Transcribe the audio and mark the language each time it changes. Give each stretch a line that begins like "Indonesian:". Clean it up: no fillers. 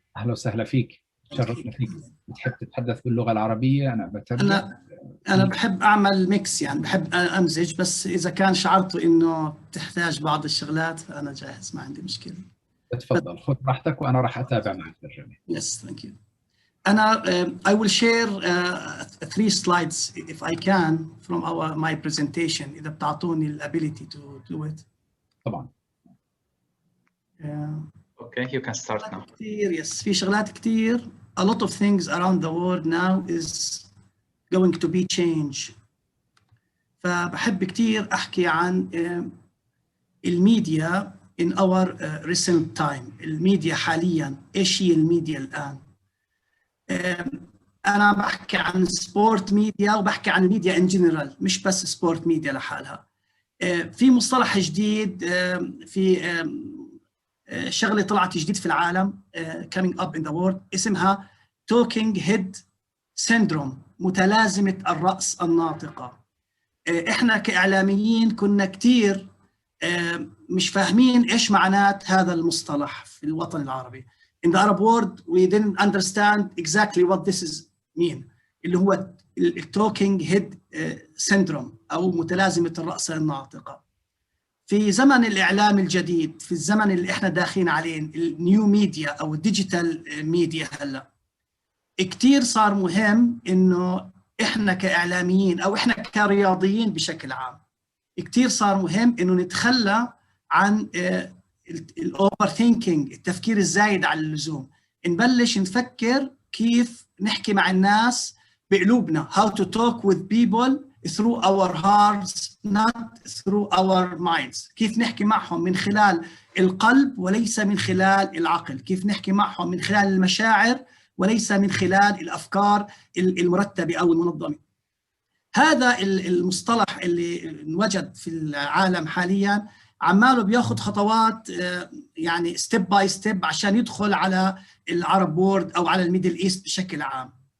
Arabic: أهلا وسهلا فيك. شرفنا فيك. بتحب تتحدث باللغة العربية؟ أنا بترجم. أنا بحب أعمل ميكس، يعني بحب أمزج، بس إذا كان شعرتوا إنه تحتاج بعض الشغلات أنا جاهز، ما عندي مشكلة. تفضل خذ راحتك وأنا راح أتابع مع الترجمة.
English: Yes, thank you. أنا I will share 3 slides if I can from my presentation
Arabic: إذا بتعطوني ال
English: ability to do it.
Arabic: طبعا.
English: Okay, you can start now.
Arabic: كتير yes في شغلات كتير.
English: A lot of things around the world now is going to be change.
Arabic: فبحب كتير أحكي عن الميديا
English: in our recent time.
Arabic: الميديا حاليا، إيش هي الميديا الآن؟ أنا بحكي عن سبورت ميديا وبحكي عن الميديا
English: in general،
Arabic: مش بس سبورت ميديا لحالها. في مصطلح جديد، في شغلة طلعت جديد في العالم
English: coming up in the world
Arabic: اسمها talking head syndrome، متلازمة الرأس الناطقة. إحنا كإعلاميين كنا كتير مش فاهمين إيش معنات هذا المصطلح في الوطن العربي.
English: In the Arab world we didn't understand exactly what this is mean،
Arabic: اللي هو
English: talking head syndrome
Arabic: أو متلازمة الرأس الناطقة. في زمن الإعلام الجديد، في الزمن اللي إحنا داخلين عليه النيو ميديا أو الديجيتال ميديا، هلا كتير صار مهم إنه إحنا كإعلاميين أو إحنا كرياضيين بشكل عام كتير صار مهم إنه نتخلى عن الأوفر ثينكينج، التفكير الزايد على اللزوم. نبلش نفكر كيف نحكي مع الناس بقلوبنا،
English: how to talk with people through our hearts not through our minds.
Arabic: كيف نحكي معهم من خلال القلب وليس من خلال العقل، كيف نحكي معهم من خلال المشاعر وليس من خلال الأفكار المرتبة أو المنظمة. هذا المصطلح اللي انوجد في العالم حاليا عماله بياخذ خطوات يعني ستيب باي ستيب عشان يدخل على العرب وورد أو على الميدل إيست بشكل عام.